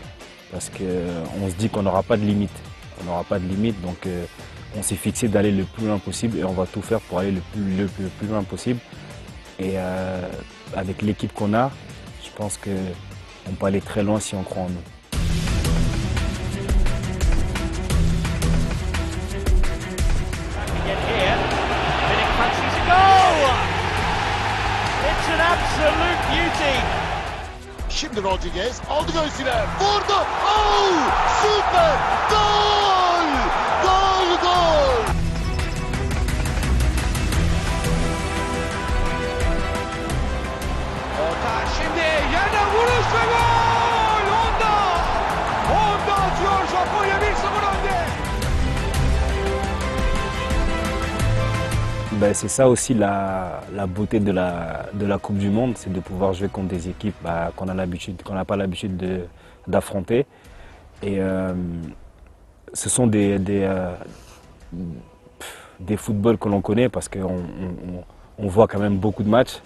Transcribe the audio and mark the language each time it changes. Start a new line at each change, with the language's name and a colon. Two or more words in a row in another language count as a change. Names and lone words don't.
French: Parce qu'on se dit qu'on n'aura pas de limite. On n'aura pas de limite, donc on s'est fixé d'aller le plus loin possible et on va tout faire pour aller le plus loin possible. Et avec l'équipe qu'on a, je pense qu'on peut aller très loin si on croit en nous.
English: It's an absolute beauty.
Turkish: Şimdi Rodriguez aldı göğsüne, vurdu, süper, gol, gol, gol. Orta şimdi yerden vuruş ve gol! Honda atıyor, Japonya 1-0 önde.
French: C'est ça aussi la beauté de la Coupe du Monde, c'est de pouvoir jouer contre des équipes qu'on n'a pas l'habitude d'affronter. Et ce sont des footballs que l'on connaît parce qu'on voit quand même beaucoup de matchs.